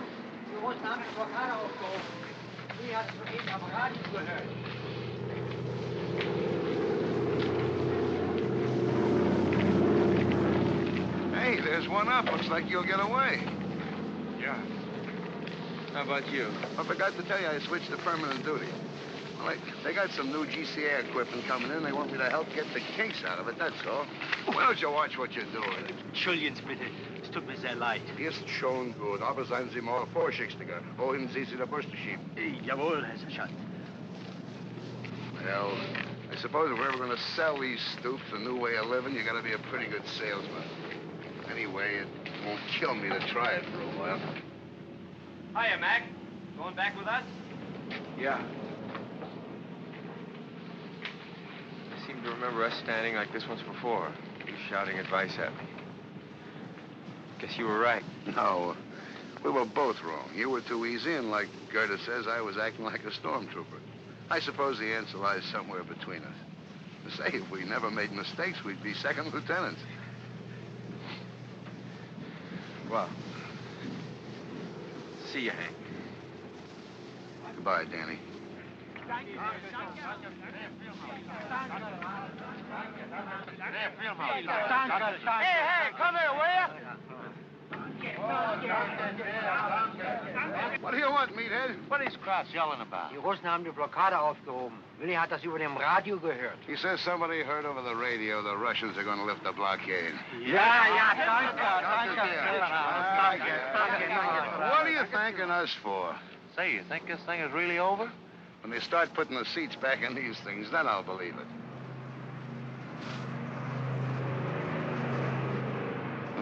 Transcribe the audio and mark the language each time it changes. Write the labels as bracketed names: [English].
[German] Wir mussten abends Blockade aufgehoben. Wie hast du eben am Radio gehört? [English] Hey, there's one up. Looks like you'll get away. Yeah. How about you? I forgot to tell you I switched to permanent duty. Well, they got some new GCA equipment coming in. They want me to help get the kinks out of it, that's all. Why don't you watch what you're doing? [German] Entschuldigen Sie bitte. Es tut mir sehr leid. Ist schon gut, aber seien Sie mal vorsichtiger. Wohin Sie der Bürste schieben? Jawohl, Herr Sergeant. [English] Well, I suppose if we're ever going to sell these stoops, a new way of living, you got to be a pretty good salesman. Anyway, it won't kill me to try it for a while. Hiya, Mac. Going back with us? Yeah. I seem to remember us standing like this once before. You shouting advice at me. Guess you were right. No, we were both wrong. You were too easy, and like Gerda says, I was acting like a stormtrooper. I suppose the answer lies somewhere between us. Say, if we never made mistakes, we'd be second lieutenants. Well, see you, Hank. Goodbye, Danny. Hey, come here, will ya? What do you want, meathead? What is Kraus yelling about? [German] Die Russen haben die Blockade aufgehoben. Willi hat das über dem Radio gehört. [English] He says somebody heard over the radio the Russians are going to lift the blockade. [German] Danke. [English] What are you thanking us for? Say, you think this thing is really over? When they start putting the seats back in these things, then I'll believe it.